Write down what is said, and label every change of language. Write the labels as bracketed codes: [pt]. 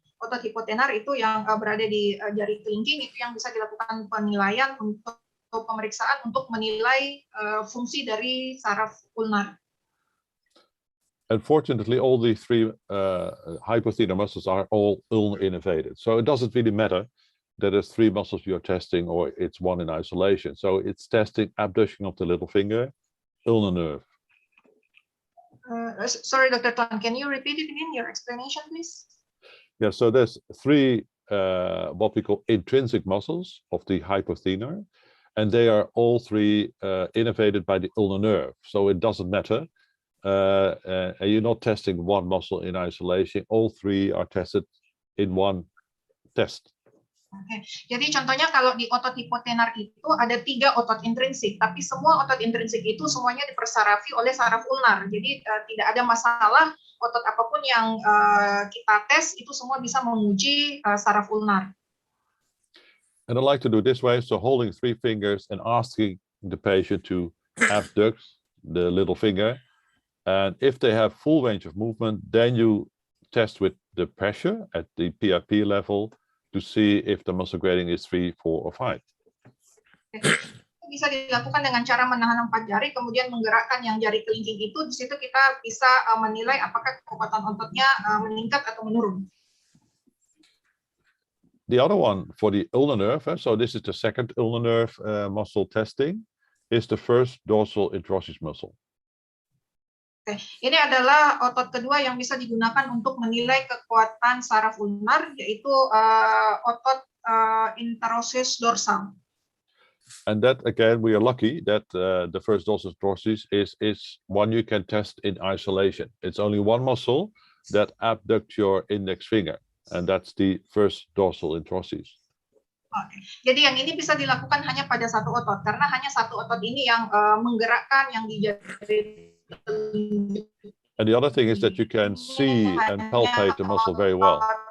[id] Otot hipotenar itu yang berada di jari kelingking, itu yang bisa dilakukan penilaian untuk pemeriksaan untuk menilai fungsi dari saraf ulnar. [en] Unfortunately, all the 3 hypothenar muscles are all ulnar innervated. So it doesn't really matter that there's 3 muscles you're testing or it's one in isolation. So it's testing abduction of the little finger, ulnar nerve. Sorry, Dr. Tuan, can you repeat it again, your explanation, please? Yeah, so there's 3 what we call intrinsic muscles of the hypothenar, and they are all 3 innervated by the ulnar nerve. So it doesn't matter. You're not testing one muscle in isolation. All 3 are tested in one test. Oke. [id] Jadi contohnya kalau di otot hipotenar itu ada 3 otot intrinsik, tapi semua otot intrinsik itu semuanya dipersarafi oleh saraf ulnar. Jadi tidak ada masalah otot apapun yang kita tes itu semua bisa menguji saraf ulnar. [en] And I like to do this way, so holding 3 fingers and asking the patient to abduct the little finger. And if they have full range of movement, then you test with the pressure at the PRP level to see if the muscle grading is 3, 4, or 5. [id] Bisa dilakukan dengan cara menahan 4 jari, kemudian menggerakkan yang jari kelingking itu. Di situ kita bisa menilai apakah kekuatan ototnya meningkat atau menurun. [en] The other one for the ulnar nerve, so this is the second ulnar nerve muscle testing, is the first dorsal interosseous muscle. Oke. [id] Ini adalah otot kedua yang bisa digunakan untuk menilai kekuatan saraf ulnar, yaitu otot interosseous dorsal. [en] And that again, we are lucky that the first dorsal interosseous is one you can test in isolation. It's only one muscle that abducts your index finger, and that's the first dorsal interosseous. Oke. [id] Jadi yang ini bisa dilakukan hanya pada satu otot, karena hanya satu otot ini yang menggerakkan yang di jari. [en] And the other thing is that you can see and palpate the muscle very well.